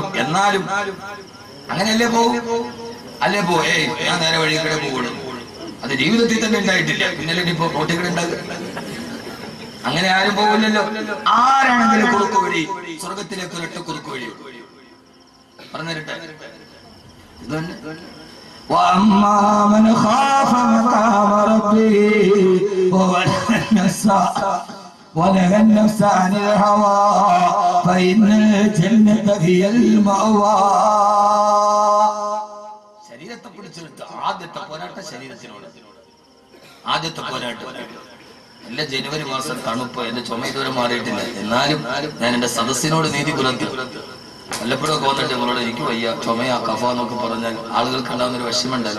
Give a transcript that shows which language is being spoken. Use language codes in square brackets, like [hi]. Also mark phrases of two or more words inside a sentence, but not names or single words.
[ml] എന്നാലും അങ്ങനെയല്ലേ പോകും? അല്ലേ ഞാൻ നേരെ വഴി കൂടെ പോകുള്ളൂ. അത് ജീവിതത്തിൽ തന്നെ ഉണ്ടായിട്ടില്ല. പിന്നല്ലേ ഇപ്പൊ റോട്ടിൽ കൂടെ ഉണ്ടാകും. അങ്ങനെ ആരും പോകില്ലല്ലോ. ആരാണെങ്കിലും കുറുക്ക് വഴി സ്വർഗത്തിലേക്ക് ഒരൊറ്റ കുറുക്ക് വഴി പറഞ്ഞിരട്ടെ. [ar] وأما من خاف مقام ربه ونهى النفس عن الهوى فإن الجنة هي المأوى. [ml] ശരീരത്തെ പിടിച്ചെടുത്ത് ആദ്യത്തെ പോരാട്ടം ശരീരത്തിനോട്. ആദ്യത്തെ പോരാട്ടം എല്ലാ ജനുവരി മാസം തണുപ്പ്, എന്റെ ചുമ ഇതുവരെ മാറിയിട്ടില്ല. എന്നാലും ഞാൻ എന്റെ സദസ്സിനോട് നീതി പുലർത്തി. വല്ലപ്പോഴൊക്കെ വന്നിട്ട് നമ്മളോട് എനിക്ക് വയ്യ, ചുമയാ, കഫ എന്നൊക്കെ പറഞ്ഞാൽ ആളുകൾക്ക് ഉണ്ടാകുന്ന ഒരു വിഷമമുണ്ടല്ലോ.